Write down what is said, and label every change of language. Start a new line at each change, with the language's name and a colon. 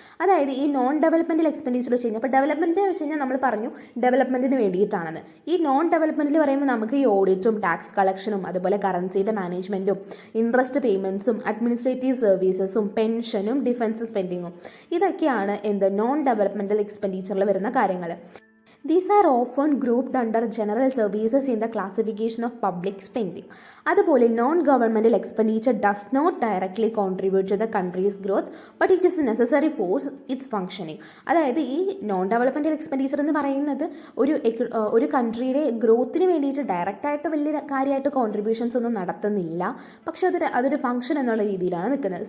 Malayalam: അതായത് ഈ non developmental expenditure വെച്ച് കഴിഞ്ഞാൽ, അപ്പോൾ ഡെവലപ്മെൻറ്റ് വെച്ച് കഴിഞ്ഞാൽ നമ്മൾ പറഞ്ഞു ഡെവലപ്മെൻറ്റിന് വേണ്ടിയിട്ടാണെന്ന്. ഈ നോൺ ഡെവലപ്മെൻറ്റിൽ പറയുമ്പോൾ നമുക്ക് ഈ ഓഡിറ്റും ടാക്സ് കളക്ഷനും അതുപോലെ കറൻസിയുടെ മാനേജ്മെൻറ്റും ഇൻട്രസ്റ്റ് പേയ്മെൻറ്റ്സും അഡ്മിനിസ്ട്രേറ്റീവ് സർവീസസും പെൻഷനും ഡിഫൻസ് സ്പെൻഡിങ്ങും ഇതൊക്കെയാണ് നോൺ ഡെവലപ്മെൻറ്റൽ എക്സ്പെൻഡിച്ചറിൽ വരുന്ന കാര്യങ്ങൾ.
English: These are often grouped under general services in the classification of public spending.
Malayalam: അതുപോലെ
English: Non governmental expenditure does not directly contribute to the country's growth but it is necessary for its functioning.
Malayalam: അതായത് ഈ non developmental expenditure എന്ന് പറയുന്നത് ഒരു കൺട്രിയുടെ ഗ്രോത്തിന് വേണ്ടിയിട്ട് ഡയറക്റ്റായിട്ട് വലിയ കാര്യമായിട്ട് കോൺട്രിബ്യൂഷൻസ് ഒന്നും നടത്തുന്നില്ല, പക്ഷേ അതൊരു ഫംഗ്ഷൻ എന്നുള്ള രീതിയിലാണ് നിൽക്കുന്നത്.